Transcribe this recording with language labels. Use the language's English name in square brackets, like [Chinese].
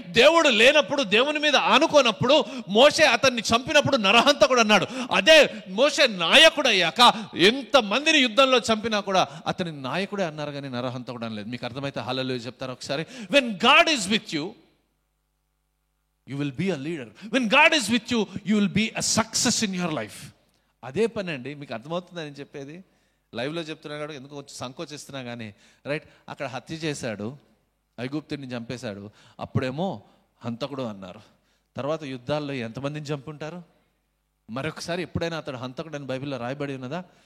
[Telugu] దేవుడు లేనప్పుడు, దేవుని మీద ఆనుకోనప్పుడు, మోషే అతన్ని చంపినప్పుడు నరహంతకుడు అన్నాడు. అదే మోషే నాయకుడు అయ్యాక ఎంతమందిని యుద్ధంలో చంపినా కూడా అతని నాయకుడే అన్నారు కానీ నరహంతకుడు అనలేదు. మీకు అర్థమైతే హల్లెలూయా చెప్తారా ఒకసారి? [English] When God is with you, you will be a leader. When God is with you, you will be a success in your life. [Telugu] అదే పని అండి. మీకు అర్థమవుతుందని చెప్పేది. లైవ్లో చెప్తున్నా కూడా ఎందుకు సంకోచిస్తున్నా కానీ, రైట్. అక్కడ హత్య చేశాడు, ఐగుప్తుని చంపేశాడు, అప్పుడేమో హంతకుడు అన్నారు. తర్వాత యుద్ధాల్లో ఎంతమందిని చంపుంటారు? మరొకసారి ఎప్పుడైనా అతడు హంతకుడు అని బైబిల్లో రాయబడి ఉన్నదా?